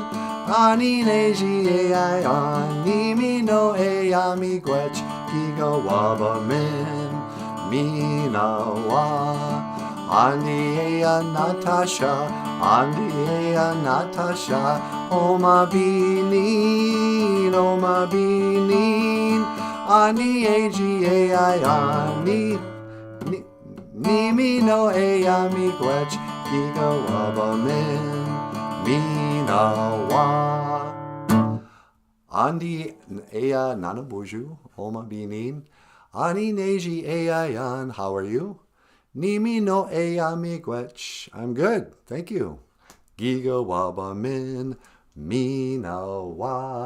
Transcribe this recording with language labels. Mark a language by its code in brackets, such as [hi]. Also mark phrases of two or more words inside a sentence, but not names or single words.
[oj] Ani neji eya ani mi no eya mi gwech, giga waba min, minawa. Andi eya Natasha, andi eya Natasha, Oma binin, Oma binin. Ani A-G-A-I, ani, ni mi no eya mi gwech, giga waba min, minawa. Andi eya NANABOOZHOO, Oma binin. Ani neji eyayan, [en] how are you? [oj] Ni mi no eya mi gwech, [en] I'm good, thank you. [oj] Giga waba min, minawa.